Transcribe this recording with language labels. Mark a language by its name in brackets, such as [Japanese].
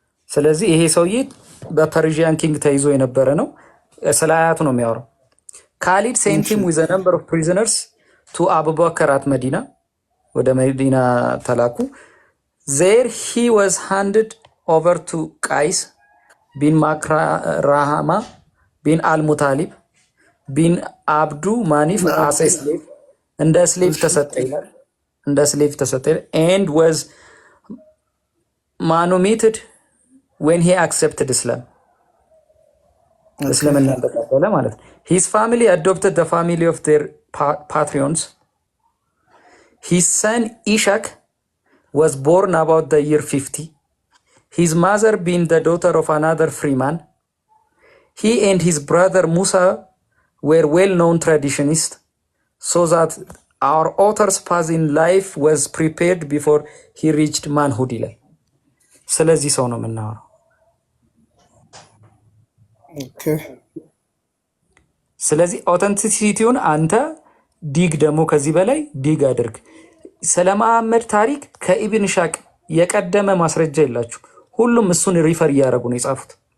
[Amharic] ስለዚህ ይሄ ሰውዬ በፐርሺያን ኪንግ ተይዞ የነበረ ነው። ስለ አያቱ ነው የሚያወራው። [English] Khalid sent him with a number of prisoners to Abu Bakr at Medina. [Amharic] ወደ መዲና ተላኩ። [English] There he was handed over to Qais bin Makrahama bin al-Mutalib bin Abdu Manif as a slave. [Amharic] እንደ ስሌቭ ተሰጠ ይላል። እንደ ስሌቭ ተሰጠ [English] and was manumitted when he accepted Islam. [Amharic] እስልምና ተቀበለ ማለት ነው። [English] His family adopted the family of their patrons. His son Ishaq was born about the year 50. His mother being the daughter of another free man. He and his brother Musa were well-known traditionists, so that our author's path in life was prepared before he reached manhood. [Amharic] ስለዚህ ሰው ነው የምናወራው። ስለዚህ ኦተንቲሲቲውን አንተ ዲግ ደግሞ ከዚህ በላይ ዲግ አድርግ። ስለ መሐመድ ታሪክ ከኢብን ሻቅ የቀደመ ማስረጃ የላችሁ። ሁሉም እሱን ሪፈር እያደረጉ ነው የጻፉት።